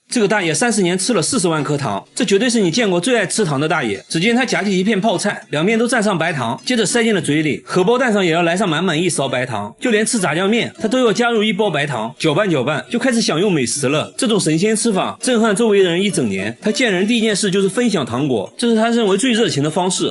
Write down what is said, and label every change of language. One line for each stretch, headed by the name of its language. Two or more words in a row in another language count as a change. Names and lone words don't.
Chinese: 這個大爺30年吃了40萬顆糖，這絕對是你見過最愛吃糖的大爺。只見他夾起一片泡菜，两面都蘸上白糖，接着塞進了嘴裡，荷包蛋上也要來上满满一勺白糖，就连吃炸醬面他都要加入一包白糖，搅拌搅拌就開始享用美食了。這種神仙吃法震撼周圍人一整年。他見人第一件事就是分享糖果，這是他認為最熱情的方式。